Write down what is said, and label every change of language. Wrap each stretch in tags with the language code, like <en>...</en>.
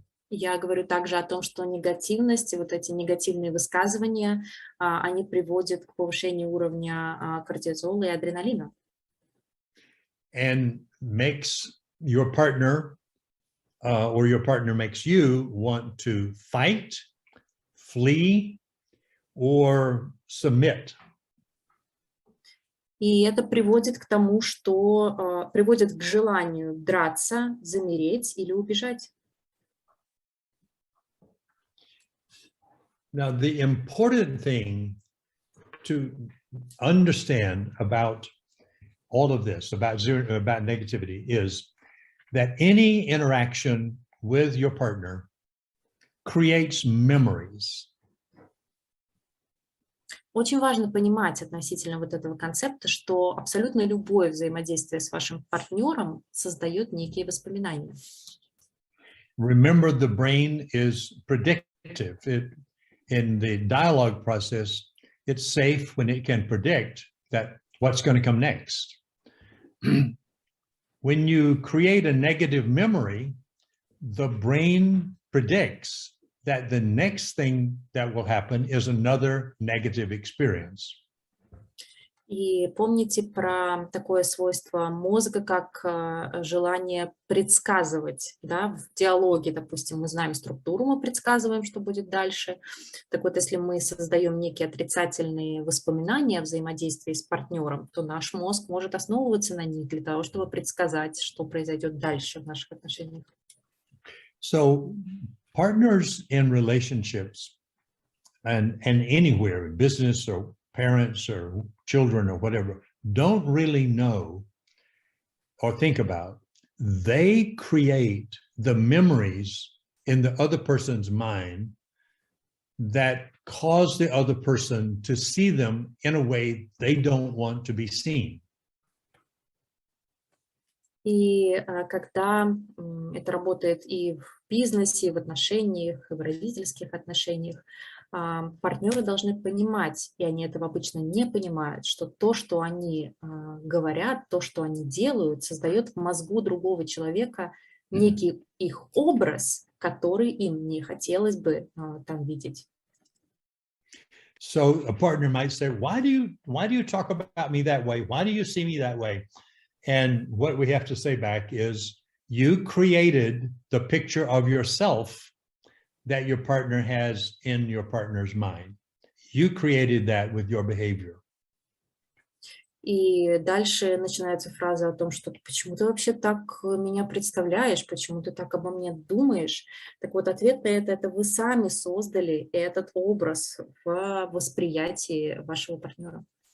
<ru>Я говорю также о том, что негативность, вот эти негативные высказывания, они приводят к повышению уровня кортизола и адреналина.</ru> <en>And makes your partner or your partner makes you want to fight, flee, or submit.</en> <ru>И это приводит к тому, что приводит к желанию драться, замереть или убежать.</ru> <en>Now, the important thing to understand about all of this, about negativity, is that any interaction with your partner creates memories.</en> <ru>Очень важно понимать относительно вот этого концепта, что абсолютно любое взаимодействие с вашим партнером создает некие воспоминания.</ru> <en>Remember, the brain is predictive. In the dialogue process, it's safe when it can predict that what's going to come next. When you create a negative memory, the brain predicts that the next thing that will happen is another negative experience.</en> <ru>И помните про такое свойство мозга, как желание предсказывать, да, в диалоге, допустим, мы знаем структуру, мы предсказываем, что будет дальше. Так вот, если мы создаем некие отрицательные воспоминания о взаимодействии с партнером, то наш мозг может основываться на них для того, чтобы предсказать, что произойдет дальше в наших отношениях.</ru> <en>So partners in relationships and anywhere, in business or parents or children or whatever, don't really know or think about. They create the memories in the other person's mind that cause the other person to see them in a way they don't want to be seen.</en> <ru>И когда это работает и в бизнесе, и в отношениях, и в родительских отношениях, партнеры должны понимать, и они этого обычно не понимают, что то, что они говорят, то, что они делают, создает в мозгу другого человека некий их образ, который им не хотелось бы там видеть.</ru> <en>So a partner might say, why do you talk about me that way? Why do you see me that way? And what we have to say back is, you created the picture of yourself that your partner has in your partner's mind. You created that with your behavior.</en> <ru>И дальше начинается фраза о том, что почему ты вообще так меня представляешь, почему ты так обо мне думаешь. Так вот, ответ на это вы сами создали этот образ в восприятии вашего партнера.</ru>